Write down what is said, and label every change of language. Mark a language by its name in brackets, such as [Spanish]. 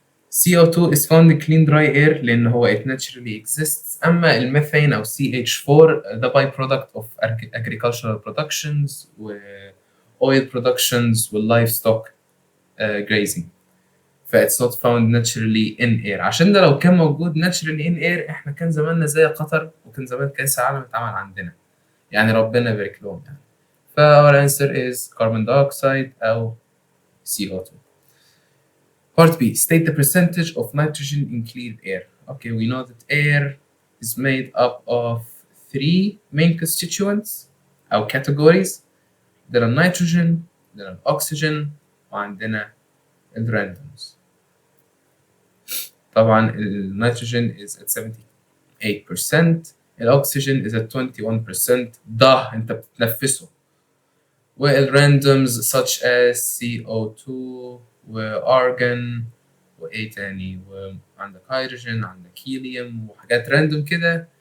[English] CO2 is found in clean dry air [Arabic] لأن هو [English] it naturally exists. [Arabic] أما الميثين أو [English] CH4 the byproduct of agricultural productions و oil productions و livestock grazing. it's not found naturally in air. [Arabic] عشان ده لو كان موجود [English] naturally in air [Arabic] احنا كان زماننا زي قطر وكان زمان كأس العالم اتعمل عندنا. يعني ربنا يبارك لهم يعني. [English] our answer is carbon dioxide أو CO2. Part B. State the percentage of nitrogen in clean air. Okay, we know that air is made up of three main constituents أو categories. there are nitrogen, there are oxygen, [Arabic] وعندنا الrandoms. طبعا النيتروجين [English] is at 78%, الأكسجين is at 21%. [Arabic] ده أنت بتتنفسه. والrandoms such as CO2 وارجون وايه تاني، وعندك هيدروجين، عندك هيليوم وحاجات راندوم كده.